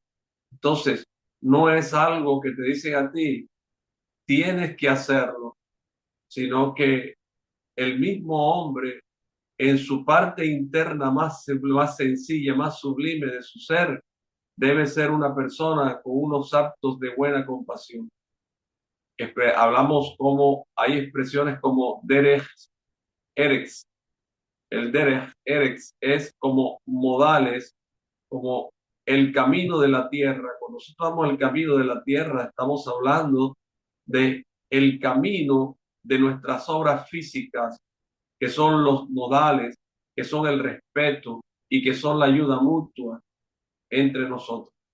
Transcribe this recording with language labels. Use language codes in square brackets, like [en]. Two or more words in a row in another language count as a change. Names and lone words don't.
[es] Entonces, no es algo que te dicen a ti, tienes que hacerlo, sino que el mismo hombre en su parte interna más sencilla, más sublime de su ser, debe ser una persona con unos actos de buena compasión. Hablamos como, hay expresiones como [he] דרך ארץ. [es] El [he] דרך ארץ [es] es como modales, como el camino de la tierra. Cuando nosotros hablamos del camino de la tierra, estamos hablando de el camino de nuestras obras físicas, que son los modales, que son el respeto y que son la ayuda mutua entre nosotros.